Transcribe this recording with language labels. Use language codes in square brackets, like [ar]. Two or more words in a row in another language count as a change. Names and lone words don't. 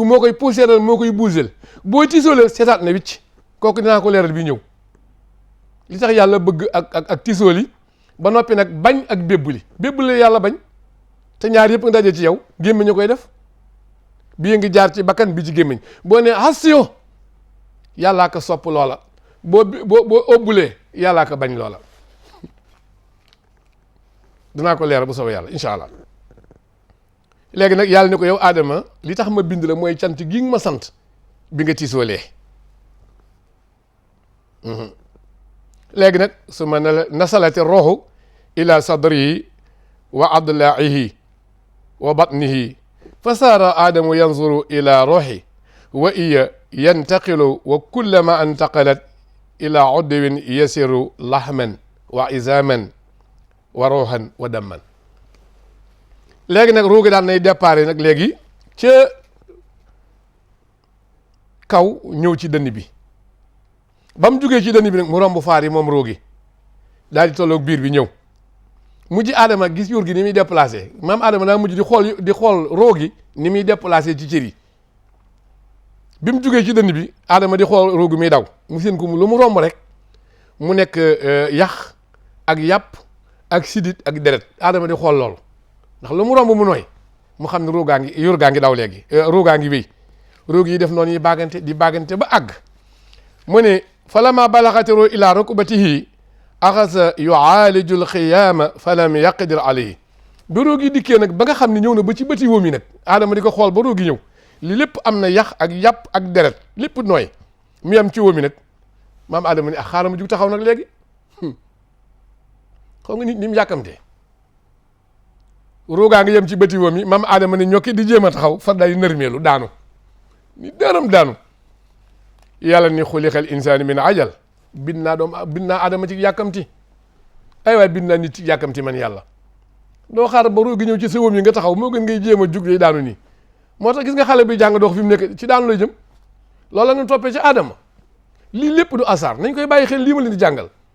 [wo] moo koy poussiéral moo koy buusel boo tiisoole seetaat na wicc kooku dinaa ko leeral bi ñëw li tax yàlla bëgg ak tiisooli ba noppi nag bañ ak bébbuli yàlla bañ te ñaar yëpp nga daje ci yow gémmiñ a koy def bii ngi jaar ci bakkan bi ci gémmiñ boo ne xasiyo yàllaa ko sopp loola boo ëbbulee yàllaa ko bañ loola dinaa ko leeral bu soobee yàlla [ar] إن شاء الله [wo] léegi nag yàlla ne ko yow Adama li tax ma bind la mooy cant gi nga ma sant bi nga tiisoolee léegi nag su ma [ar] نزلت الروح إلى صدره و عضده و بطنه فصار آدم ينظر إلى الروح و هي تنتقل و كلما انتقلت إلى عضو يصير لحما و عظما و روحا و دما [wo] léegi nag ruugi daal nay départ nag léegi ca kaw ñëw ci dënn bi ba mu jugee ci dënn bi nag mu romb faar yi moom ruugi daal di tolloog biir bi ñëw mujj Adama gis yuur gi ni muy déplacé maam Adama daa mujj di xool ruugi ni muy déplacé ci cër yi bi mu jugee ci dënn bi Adama di xool ruugi muy daw mu seen ko lu mu romb rek mu nekk yax ak yàpp ak sidit ak deret Adama di xool loolu ndax lu mu romb mu nooy mu xam ne ruugaa ngi yur gaa ngi daw léegi ruugaa ngi wéy ruug yi def noonu yi baagante di baagante ba àgg mu ne [ar] فلما بلغت الروح إلى ركبتيه أخذ يعالج القيام فلم يقدر عليه [wo] ba ruug yi dikkee nag ba nga xam ne ñëw na ba ci bëti wóom yi nag Adama di ko xool ba ruug yi ñëw li lépp am na yax ak yàpp ak deret lépp nooy mu yam ci wóom yi nag maam Adama ne xaaral ma jug taxaw nag léegi xam nga nit ni mu yàkkamtee ruugaa ngi yem ci bëti wóom yi maam Adama ne ñokki di jéem a taxaw far daal di nërmeelu daanu ni daanu yàlla ni [ar] خلق الإنسان من عجل [wo] bind naa Adama ci yàkkamti ay waay bind naa nit ci yàkkamti man yàlla doo xaar ba ruugi ñëw ci sa wóom yi nga taxaw moo gën ngay jéem a jug yi daanu nii moo tax gis nga xale bi jàng dox fi mu nekk ci daanu lay jëm loolu la ñu toppee ci Adama lii lépp du asaar nañ koy bàyyi xel lii ma leen di jàngal